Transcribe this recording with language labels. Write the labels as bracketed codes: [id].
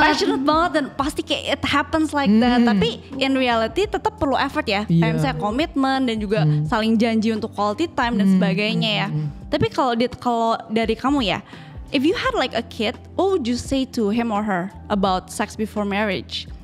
[en] Passionate [id] banget dan pasti kayak [en] it happens like that. [id] Tapi [en] in reality [id] tetap perlu effort ya. Kayak misalnya komitmen dan juga saling janji untuk [en] quality time [id] dan sebagainya ya. Tapi kalau dari kamu ya, [en] if you had like a kid, what would you say to him or her about sex before marriage?